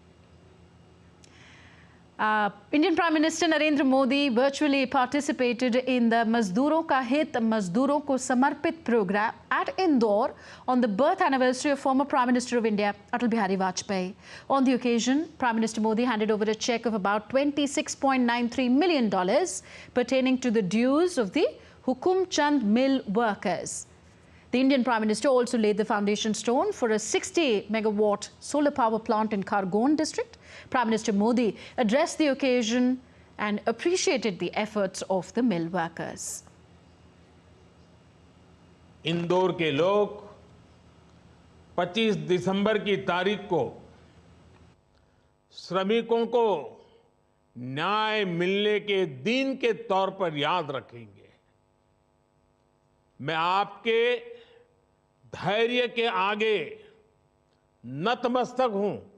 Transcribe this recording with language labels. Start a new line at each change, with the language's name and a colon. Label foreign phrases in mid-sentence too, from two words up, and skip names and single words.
English: Indian Prime Minister Narendra Modi virtually participated in the Mazduron Ka Hit, Mazduron Ko Samarpit program at Indore on the birth anniversary of former Prime Minister of India, Atal Bihari Vajpayee. On the occasion, Prime Minister Modi handed over a cheque of about $26.93 million pertaining to the dues of the Hukum Chand mill workers. The Indian Prime Minister also laid the foundation stone for a 60-megawatt solar power plant in Khargone district. Prime Minister Modi addressed the occasion and appreciated the efforts of the mill workers.
Hindi: इंदौर के लोग 25 दिसंबर की तारीख को श्रमिकों को न्याय मिलने के दिन के तौर पर याद रखेंगे। मैं आपके धैर्य के आगे नतमस्तक हूं।